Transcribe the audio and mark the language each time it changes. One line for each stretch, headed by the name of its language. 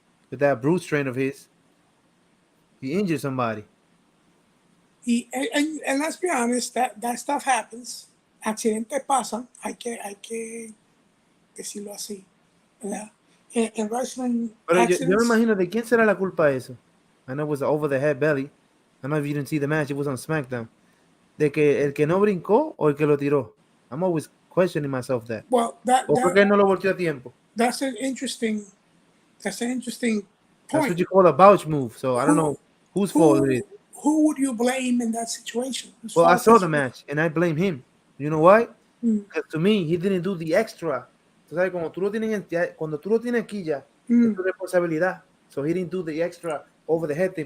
English: With that brute strain of his. He injured somebody. And let's be honest, that stuff happens.
Spanish: Accidentes pasan. Hay que decirlo así, ¿verdad? En wrestling, Pero yo me imagino de quién será la culpa de eso.
English: I know it was over the head belly. I don't know if you didn't see the match. It was on SmackDown.
Spanish: De que el que no brincó o el que lo tiró.
English: I'm always questioning myself that. Well,
Spanish: O fue que él no lo volteó a tiempo.
English: That's an interesting point. That's what you call a bouch move. So I don't know whose fault it is. Who would you blame in that situation? Well, I saw the match and I blame him. You know why? Mm. Because to me, he didn't do the extra.
Spanish: Tú sabes, cuando tú lo tienes aquí ya, es tu responsabilidad.
English: So he didn't do the extra over the head thing.